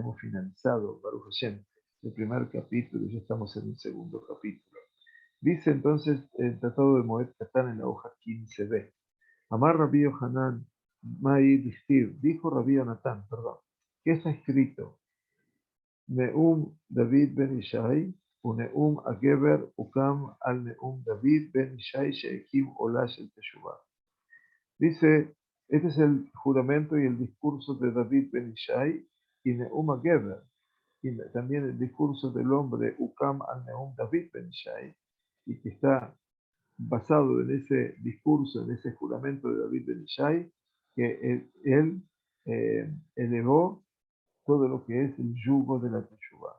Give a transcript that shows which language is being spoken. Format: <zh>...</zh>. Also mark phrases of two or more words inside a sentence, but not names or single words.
<es>Hemos finalizado,</es> <he>ברוך השם,</he> <es>el primer capítulo y ya estamos en el segundo capítulo. Dice entonces el tratado de Moed Katan en la hoja 15b.</es> <arc>אמר רבי יוחנן מאי דכתיב,</arc> <es>dijo Rabbi Yonatán, perdón, ¿qué está escrito?</es> <he>נאם דוד בן ישי ונאם הגבר הקם על נאם דוד בן ישי שהקים עולה של תשובה.</he> <es>Dice, este es el juramento y el discurso de David ben Ishai y</es> <he>נאם הגבר,</he> <es>y también el discurso del hombre</es> <he>הקם על נאם דוד בן ישי,</he> <es>y que está basado en ese discurso, en ese juramento de David ben Ishai, que él elevó todo lo que es el yugo de la Teshuvah.</es>